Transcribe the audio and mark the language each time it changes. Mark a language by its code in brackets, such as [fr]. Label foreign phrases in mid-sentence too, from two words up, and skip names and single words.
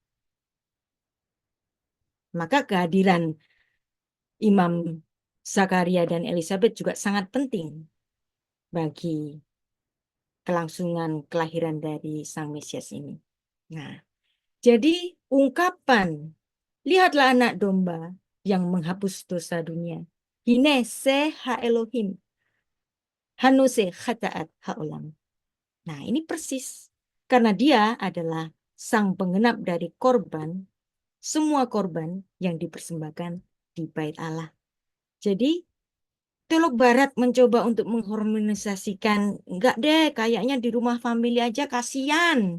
[id] Maka kehadiran Imam Zakaria dan Elizabeth juga sangat penting bagi kelangsungan kelahiran dari Sang Mesias ini. Nah, jadi ungkapan, lihatlah anak domba yang menghapus dosa dunia. [he] הנה שה האלהים, הנושא חטאת העולם. [id] Nah, ini persis. Karena dia adalah sang pengenap dari korban, semua korban yang dipersembahkan di bait Allah. Jadi, teolog Barat mencoba untuk mengharmonisasikan, enggak deh, kayaknya di rumah famili aja kasihan.